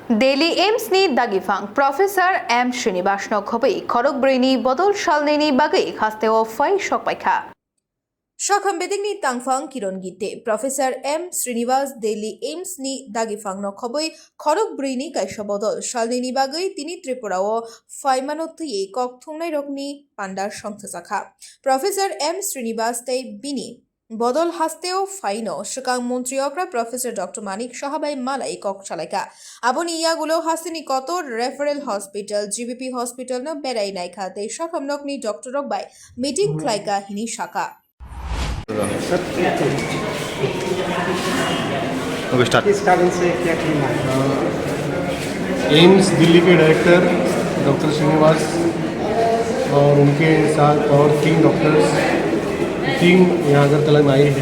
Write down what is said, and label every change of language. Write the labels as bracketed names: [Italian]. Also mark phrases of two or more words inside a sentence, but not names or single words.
[Bodo] दिल्ली एम्सनि दागिफां प्रफेसर एम श्रीनिवास नखबै खरग ब्रैनि बदल सालनैनि बागै खास्तेआव फाइ सकबायखा [Kok Borok] Shakhambedigni tangfang kiron gite [Bodo] Professor [Kok Borok] M Srinivas Delhi Aims ni dagifang no khoboi khorok brini kaisha bodol shalnini bagai tini Tripura o faimanoti kok thungnai rokni pandar songtha sakha Professor M Srinivas tei bini বদল হাস্তেও ফাইনো শিকাং মন্ত্রী অকরা প্রফেসর ডক্টর মানিক সাহাবাই মালাই কক চালাইকা আবনি ইয়াগুলো হাসিনি কত রেফারেল হসপিটাল জিবিপি হসপিটাল ন বেড়াই নাই খাতে শাখামনকনি ডক্টর রকবাই মিটিং ক্লাইকা হিনি শাখা [Hindi] एम्स दिल्ली के डायरेक्टर डॉक्टर श्रीनिवास और उनके साथ और 3 डॉक्टर्स टीम यहाँ अगरतला में आई है।